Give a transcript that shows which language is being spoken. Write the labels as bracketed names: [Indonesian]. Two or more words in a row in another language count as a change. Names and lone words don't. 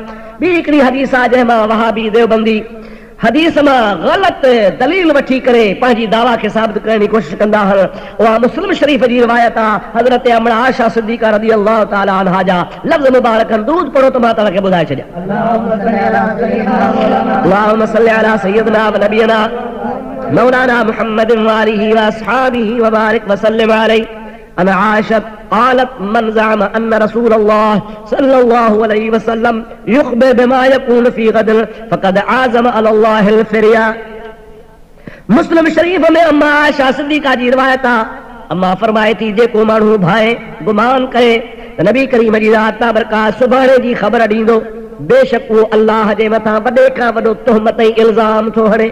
[Sindhi] ॿी हिकिड़ी हदीस आहे जंहिंमां वहाबी देवबंदी हदीस मां ग़लति दलील वठी करे पंहिंजी दावा खे साबित करण जी कोशिश कंदा आहिनि। उहा मुस्लिम शरीफ़ जी रिवायत आहे। हज़रत अम्मा आयशा सिद्दीक़ा [Arabic] رضي الله تعالى عنها [Sindhi] जा लफ़्ज़ मुबारक दुरूद पढ़ो त मां तव्हां खे ॿुधाए छॾियां। [Arabic] اللهم صل على سيدنا ونبينا مولانا محمد وآله وأصحابه وبارك وسلم عليه. عن عائشة قالت من زعم ان رسول الله صلى الله عليه وسلم يخبر بما يكون في غد فقد عازم على الله الفريا। [Sindhi] मुस्लिम शरीफ में अम्मा आयशा सिद्दीक़ा जी रिवायत आहे। अम्मा फरमाए थी जेको माण्हू भाए गुमान करे त नबी करीम जी ज़ात बाबरकात सुभाणे जी ख़बर ॾींदो, बेशक उहो अल्लाह जे मथां वॾे खां वॾो तुहमत ऐं इल्ज़ाम थो हणे।